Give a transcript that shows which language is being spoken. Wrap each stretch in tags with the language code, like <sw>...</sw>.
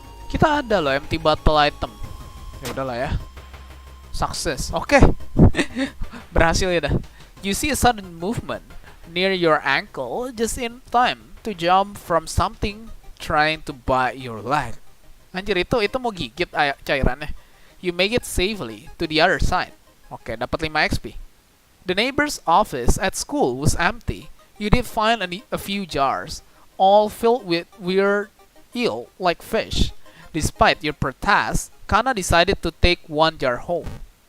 <id>Kita ada loh</id> <en>empty bottle item.</en> <id>Ya udahlah ya. Sukses. Oke. Berhasil ya dah.</id> <en>You see a sudden movement near your ankle just in time to jump from something trying to bite your leg.</en> <id>Anjir, itu mau gigit cairannya.</id> <en>You make it safely to the other side.</en> <id>Oke, dapat 5 XP.</id> <en>The neighbor's office at school was empty. You did find a few jars, all filled with weird eel like fish. Despite your protest, Kana decided to take one jar home.</en>